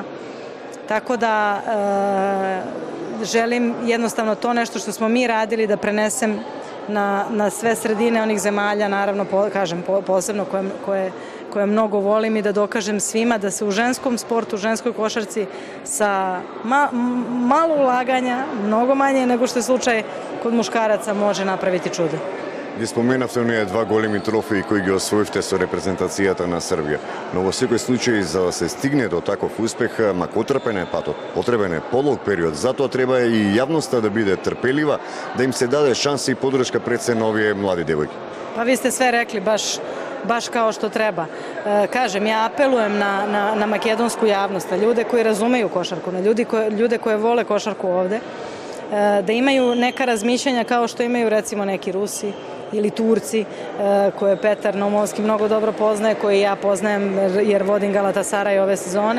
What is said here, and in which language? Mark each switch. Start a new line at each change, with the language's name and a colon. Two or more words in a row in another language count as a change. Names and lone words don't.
Serbian: Tako da želim jednostavno to nešto što smo mi radili da prenesem na sve sredine onih zemalja, naravno, kažem, posebno koje mnogo volim, i da dokažem svima da se u ženskom sportu, u ženskoj košarci sa malo ulaganja, mnogo manje nego što je slučaj kod muškaraca, može napraviti čudo.
Macedonian: Ги споменавте оние два големи трофеи кои ги освоивте со репрезентацијата на Србија. Но во секој случај, за да се стигне до таков успех, макотрпен е патот, потребен е подолг период. Затоа треба и јавноста да биде трпелива, да им се даде шанса и подршка пред се на овие млади девојки.
Serbian: Pa vi ste sve rekli baš kao što treba. Kažem, ja apelujem na makedonsku javnost, na ljude koji razumeju košarku, na ljude koje vole košarku ovde, da imaju neka razmišljanja kao što imaju recimo neki Rusi ili Turci, koje Petar Naumovski mnogo dobro poznaje, koje ja poznajem jer vodim Galatasaraj ove sezone,